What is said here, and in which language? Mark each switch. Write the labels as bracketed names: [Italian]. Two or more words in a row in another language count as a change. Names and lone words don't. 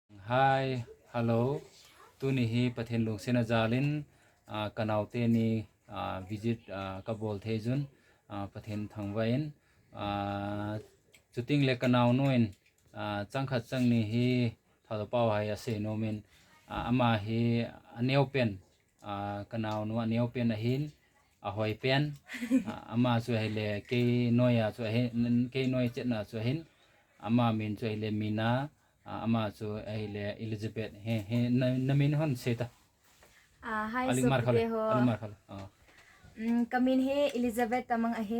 [English] Hi, hello. [Thado Chin] Tu ni hi pathen lung sena jalin kanaute ni visit kabol thejun pathen thangwain chuting le kanau noin changkhat chang ni hi thado paw hai ase nomin ama hi aneu pen kanau no aneu pen ahin ahoi pen ama chu hele ke noya chu he ke noi chetna chu hin ama min chu hele mina ama chu hele Elizabeth he namin hon seta Hi alimar khale Sophie ho. alimar khale Kamin he Elizabeth tamang ahe.